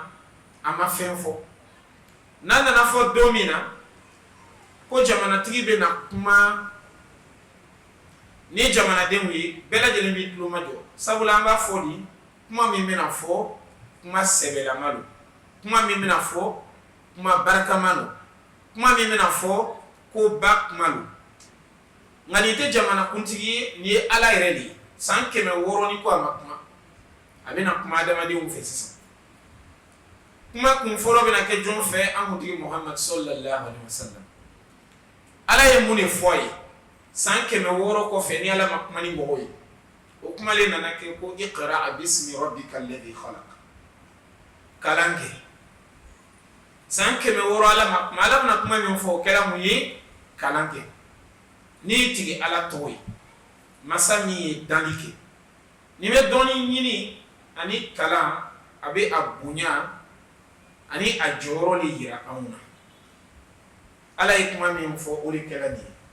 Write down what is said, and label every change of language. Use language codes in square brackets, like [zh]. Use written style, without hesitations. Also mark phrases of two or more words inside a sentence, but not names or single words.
[bm] a ma fɛn fɔ n'a nana fɔ don min na ko jamanatigi bɛna kuma ni jamanadenw ye bɛɛ lajɛlen b'i tulo majɔ sabula an b'a fɔ di kuma min bɛna fɔ kuma sɛbɛlama don kuma min bɛna fɔ kuma barikama don kuma min bɛna fɔ ko ba kuma don nka nin tɛ jamanakuntigi ye nin ye Ala yɛrɛ de ye san 600 ni kɔ a ma kuma a bɛna kuma adamadenw fɛ sisan kuma kun fɔlɔ bɛna kɛ jɔn fɛ an kuntigi Muhammad [ar] صلى الله عليه وسلم [bm] Ala ye mun de fɔ a ye san 600 kɔfɛ ni Ala ma kuma ni mɔgɔw ye o kumalen nana kɛ ko [ar] اقرأ باسم ربك الذي خلق [bm] kalan kɛ san 600 Ala ma kuma Ala bɛna kuma min fɔ o kɛra mun ye kalan kɛ n'i tigi Ala tɔgɔ ye masa min ye danni kɛ ni bɛ dɔnni ɲini ani kalan a bɛ a bonya ani a jɔyɔrɔ de yira anw na Ala ye kuma min fɔ o de kɛra nin ye